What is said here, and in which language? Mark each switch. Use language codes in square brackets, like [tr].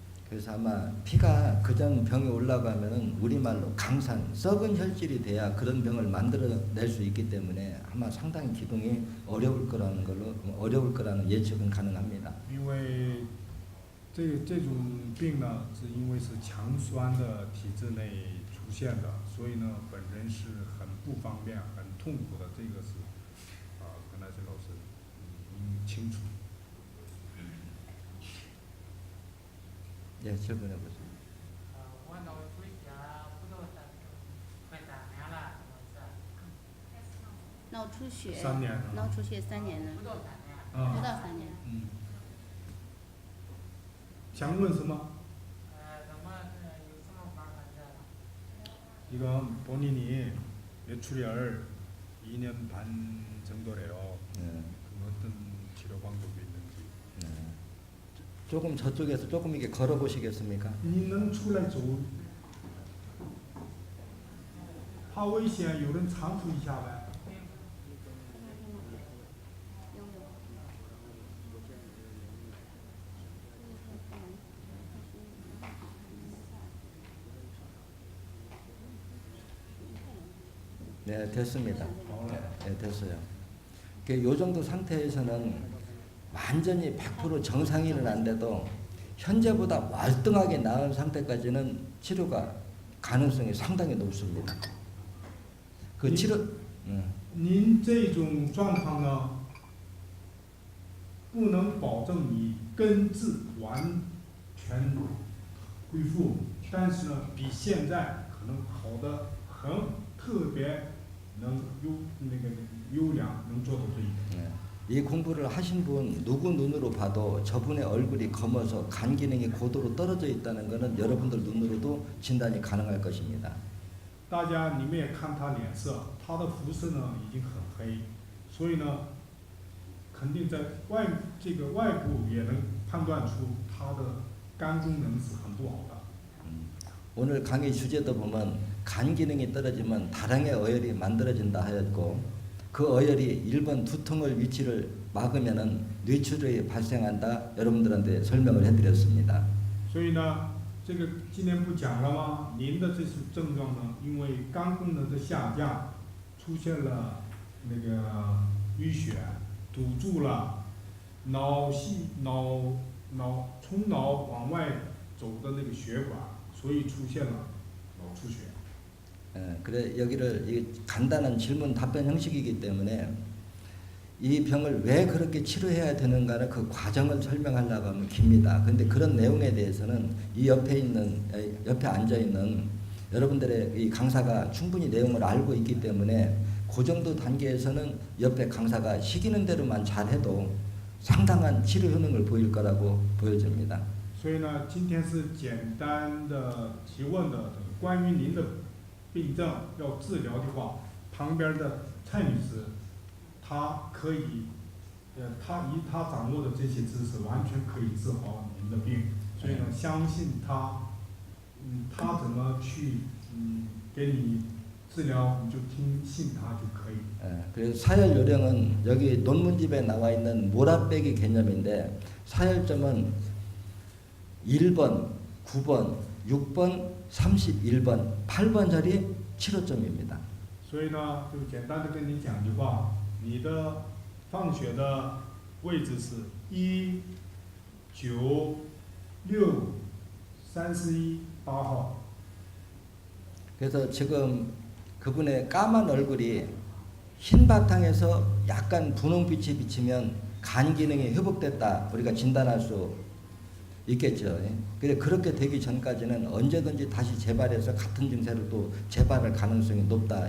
[ko] 그래서 아마 피가 그전 병이 올라가면은 우리말로 강산, 썩은 혈질이 돼야 그런 병을 만들어낼 수 있기 때문에 아마 상당히 기동이 어려울 거라는 예측은 가능합니다. [zh] 因为这种病呢，是因为是强酸的体制内出现的，所以呢，本人是很不方便、很痛苦的。这个是可能是老师清楚。 [ko] 예, 질문해 보세요. [zh] 我脑出血不到快3年了，脑出血 3年了。脑出血3年了。不到3年。不到3年。想问什么？怎么有什么方法治了？ [ko] 이건 본인이 뇌출혈 2년 반 정도래요. 어떤 치료 방법이 있는지. 조금 저쪽에서 조금 이게 걸어 보시겠습니까? [zh] 你能出来走？怕危险，有人搀扶一下呗。 [ko] 네, 됐습니다. 네, 됐어요. 이 정도 상태에서는 완전히 100% 정상인은 안 돼도 현재보다 월등하게 나은 상태까지는 치료가 가능성이 상당히 높습니다. 그 치료, [zh] 您这种状况呢，不能保证你根治完全恢复，但是呢，比现在可能好的很，特别能优良，能做到这一点。 [ko] 이 공부를 하신 분 누구 눈으로 봐도 저분의 얼굴이 검어서 간 기능이 고도로 떨어져 있다는 것은 여러분들 눈으로도 진단이 가능할 것입니다. [zh] 大家你们也看他脸色，他的肤色呢已经很黑，所以呢，肯定在外部也能判断出他的肝功能是很不好的。 [ko] 오늘 강의 주제도 보면 간 기능이 떨어지면 다량의 어혈이 만들어진다 하였고 그 어혈이 1번 두통의 위치를 막으면은 뇌출혈이 발생한다 여러분들한테 설명을 해드렸습니다. [zh] 所以呢，这个今天不讲了吗？您的这种症状呢，因为肝功能的下降，出现了那个淤血，堵住了从脑往外走的那个血管，所以出现了脑出血。 [ko] 그래 여기를 이 간단한 질문 답변 형식이기 때문에 이 병을 왜 그렇게 치료해야 되는가는 그 과정을 설명하려고 하면 깁니다. 그런데 그런 내용에 대해서는 이 옆에 앉아 있는 여러분들의 이 강사가 충분히 내용을 알고 있기 때문에 그 정도 단계에서는 옆에 강사가 시키는 대로만 잘해도 상당한 치료 효능을 보일 거라고 보여집니다. [zh] 所以呢，今天是简单的提问的，关于您的病症要治疗的话，旁边的蔡女士，她可以，她掌握的这些知识完全可以治好您的病，所以呢，相信她，她怎么去给你治疗，你就信她就可以。 [ko] 그래서 사열 요령은 여기 논문집에 나와 있는 몰아빼기 개념인데 사열점은 1번, 9번, 6번, 31번, 8번 자리 치료점입니다. [zh] 所以呢，就简单的跟你讲句话，你的放血的位置是1、9、6、31、8号。 [ko] 그래서 지금 그분의 까만 얼굴이 흰 바탕에서 약간 분홍빛이 비치면 간 기능이 회복됐다 우리가 진단할 수 있겠죠. 그래 그렇게 되기 전까지는 언제든지 다시 재발해서 같은 증세를 또 재발할 가능성이 높다.